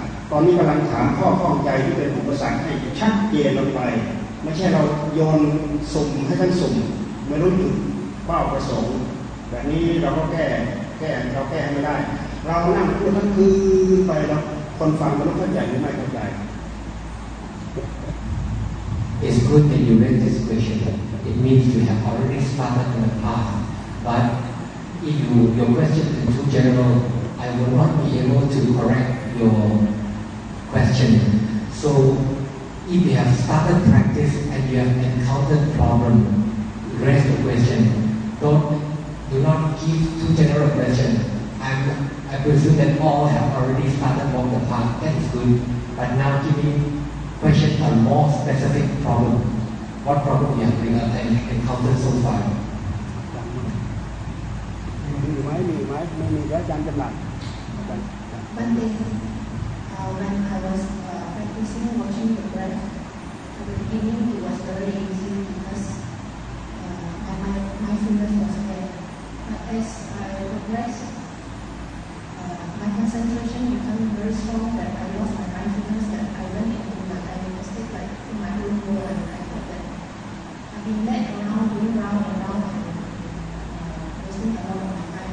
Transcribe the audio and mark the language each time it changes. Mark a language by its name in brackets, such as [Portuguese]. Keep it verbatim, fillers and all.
[Thai] ตอนนี้กำลังถามข้อข้องใจที่เป็นอุปสรรคให้ชัดเจนลงไปไม่ใช่เราโยนสุ่มให้ท่านสุ่มไม่รู้จุดเป้าประสงค์แบบนี้เราก็แก้แก้เราแก้ไม่ได้เรานั่งพูดทั้งคืนไปเราคนฟังมันต้องเข้าใจหรือไม่เข้าใจ [English] It's good that you raise this question. It means you have already started in the past. But if you your question is too general, I will not be able to correct your. Question. So, if you have started practice and you have encountered problem, raise the question. Don't do not give too general question. I'm, I presume that all have already started on the path. That is good. But now give me question on more specific problem. What problem you have encountered so far? [Thai] มีไหมมีไหมไม่มีแล้วอาจารย์จะหลับ มันเป็น [English] Uh, when I was uh, practicing watching the breath, at the beginning it was very easy because uh, my mindfulness was there. But as I progressed, uh, my concentration became very strong that I lost my mindfulness, that I went into my I stayed like in my own world and I thought that I've been led around, going round and round and uh, wasting a lot of my time.